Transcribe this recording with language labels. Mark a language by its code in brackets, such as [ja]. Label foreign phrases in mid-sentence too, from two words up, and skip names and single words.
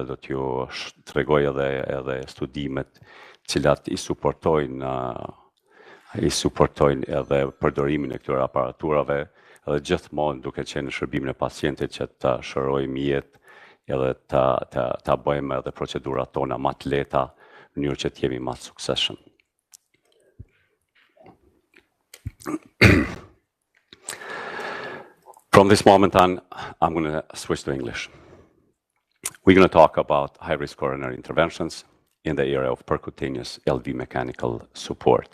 [sq] edhe studimet cilat i suportojnë edhe përdorimin e këtyre aparaturave, edhe gjithmonë duke qenë në shërbimin e pacientit që të shërojmë jetë edhe ta bëjmë edhe procedurat tona më të lehta në mënyrë që të jemi më të suksesshëm. [en] From this moment on, I'm going to switch to English. We're going to talk about high-risk coronary interventions in the area of percutaneous LV mechanical support.